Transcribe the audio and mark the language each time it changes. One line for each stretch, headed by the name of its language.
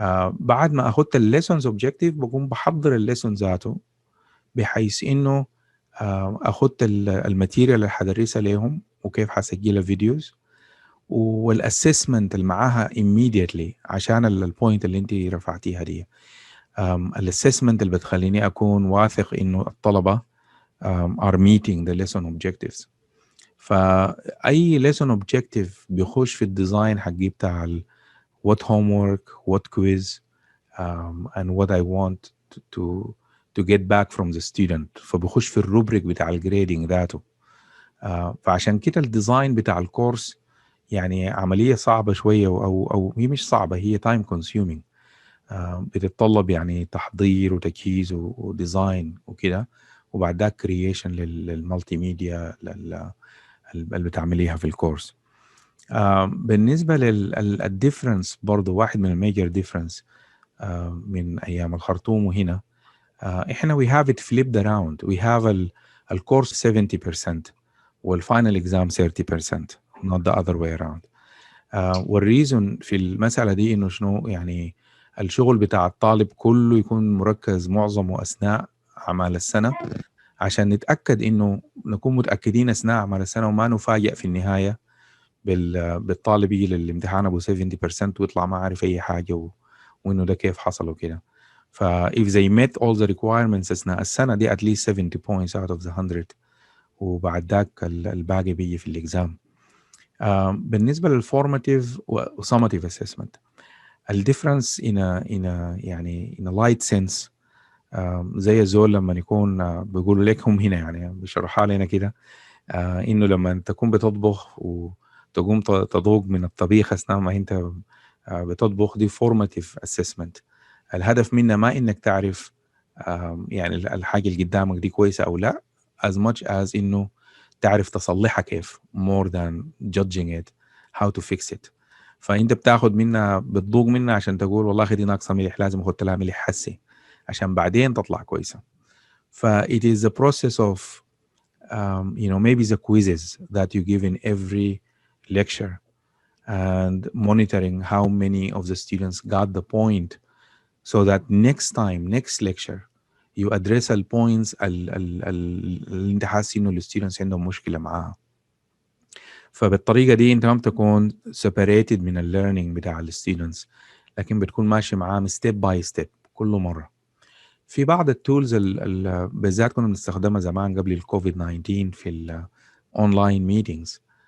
Arabic: بعد ما اخدت الليسونز اوبجكتيف بقوم بحضر الليسون ذاته، بحيث انه اخدت الماتيريال اللي حدرسها لهم وكيف حسجلها فيديوز، والاسسمنت اللي معاها immediately عشان البوينت اللي انت رفعتيها دي. الاسسمنت اللي بتخليني اكون واثق انه الطلبه
English: are meeting the lesson objectives. فاي lesson objective
Arabic: بيخش في الديزاين حقي بتاع
English: what homework, what quiz, and what I want to get back from the student.
Arabic: فبخش في الروبريك بتاع الجريدنج ذاته. فعشان كده الديزاين بتاع الكورس يعني عملية صعبة شوية، أو هي مش صعبة، هي
English: time consuming.
Arabic: بتتطلب يعني تحضير وتجهيز وديزاين وكده، وبعد ذاك كرييشن للمالتي ميديا اللي بتعمليها في الكورس. بالنسبة للديفرنس برضو، واحد من الميجر ديفرنس من أيام الخرطوم وهنا، إحنا
English: we have it flipped around. we have الكورس 70% والفاينل exam 30%، not the other way around.
Arabic: والريزون في المسألة دي إنه شنو يعني الشغل بتاع الطالب كله يكون مركز معظمه أثناء أعمال السنة، عشان نتأكد إنه نكون متأكدين أثناء أعمال السنة وما نفاجأ في النهاية بالطالب يجي للامتحان أبو 70% ويطلع ما عارف أي حاجة وإنه ده كيف حصل وكده.
English: if they met all the requirements
Arabic: أثناء السنة دي
English: at least 70 points out of the 100،
Arabic: وبعد ذاك الباقي بيجي في الإكزام. بالنسبة للفورماتيف وسماتيف
English: assessment، الديفرنس in a light sense
Arabic: زي الزول لما يكون بيقولوا لك هم هنا يعني بيشرحها لنا كده، إنه لما تكون بتطبخ وتقوم تذوق من الطبيخ أثناء ما أنت بتطبخ، دي formative assessment. الهدف منها ما إنك تعرف يعني الحاجة اللي قدامك دي كويسة أو لا،
English: as much as
Arabic: إنه تعرف تصلحها كيف،
English: more than judging it how to fix it.
Arabic: فأنت بتاخد منها، بتذوق منها عشان تقول والله دي ناقصة ملح، لازم أخد لها ملح حسي عشان بعدين تطلع كويسة.
English: it is a process of you know, maybe the quizzes that you give in every lecture and monitoring how many of the students got the point, so that next lecture you address the points
Arabic: اللي انت حاسس انه الستودنتس عندهم مشكله معاها. فبالطريقه دي انت ما بتكون separated من الليرنينج بتاع الستودنتس، لكن بتكون ماشي معاهم ستيب باي ستيب كل مره. في بعض التولز بالذات كنا بنستخدمها زمان قبل الكوفيد 19 في الاونلاين ميتينجز.